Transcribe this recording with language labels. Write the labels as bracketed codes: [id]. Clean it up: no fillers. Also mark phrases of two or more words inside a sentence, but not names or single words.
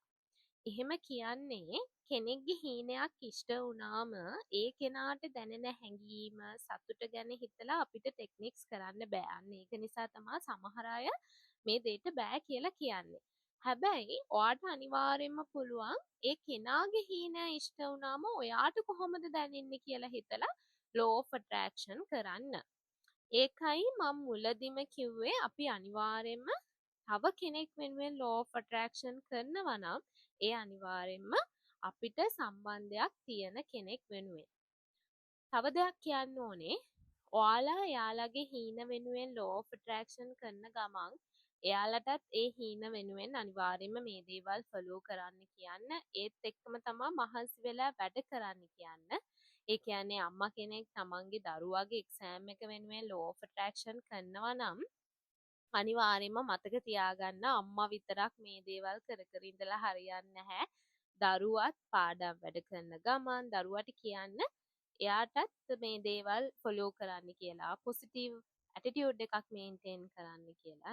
[si] එහෙම කියන්නේ කෙනෙක්ගේ හීනයක් ඉෂ්ට වුණාම ඒ කෙනාට දැනෙන හැඟීම සතුට ගැන හිතලා අපිට ටෙක්නික්ස් කරන්න බෑ. අන්න ඒක නිසා තමයි සමහර අය මේ දෙයට බෑ කියලා කියන්නේ. හැබැයි ඔයාට අනිවාර්යෙන්ම පුළුවන් ඒ කෙනාගේ හීනය ඉෂ්ට වුණාම ඔයාට කොහොමද දැනෙන්නේ කියලා හිතලා [en] law of attraction [si] කරන්න. ඒකයි මම මුලදිම කිව්වේ අපි අනිවාර්යෙන්ම තව කෙනෙක් වෙනුවෙන් [en] law of attraction [si] කරනවා නම් ඒ අනිවාර්යෙන්ම අපිට සම්බන්ධයක් තියෙන කෙනෙක් වෙනුවෙන්. තව දෙයක් කියන්න ඕනේ ඔයාලා එයාලගේ හීන වෙනුවෙන් [en] law of attraction [si] කරන ගමන් එයාලටත් ඒ හීන වෙනුවෙන් අනිවාර්යෙන්ම මේ දේවල් ෆලෝ කරන්න කියන්න. ඒත් එක්කම තමයි මහන්සි වෙලා වැඩ කරන්න කියන්න. ඒ කියන්නේ අම්මා කෙනෙක් තමන්ගේ දරුවාගේ එක්සෑම් එක වෙනුවෙන් [en] law of attraction [si] කරනවා නම් අනිවාර්යෙන්ම මතක තියාගන්න අම්මා විතරක් මේ දේවල් කර කර ඉඳලා හරියන්නේ නැහැ. දරුවත් පාඩම් වැඩ කරන ගමන් දරුවට කියන්න එයාටත් මේ දේවල් ෆලෝ කරන්න කියලා. [en] positive attitude [si] එකක් මේන්ටේන් කරන්න කියලා.